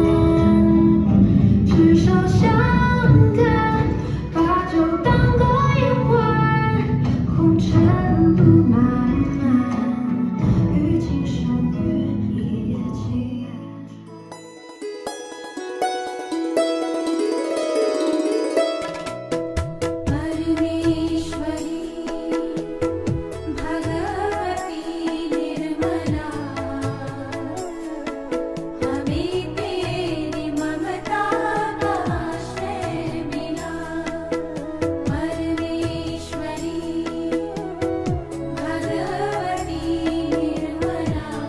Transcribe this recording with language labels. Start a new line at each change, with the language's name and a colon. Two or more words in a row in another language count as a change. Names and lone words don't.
Chinese: 执手相看，把酒当歌一碗，红尘路漫漫，与情相悦，一夜情安。परमेश्वरी
Hindi: भगवती निर्मला हमें तेरी ममता का आश्रय मिला परमेश्वरी भगवती निर्मला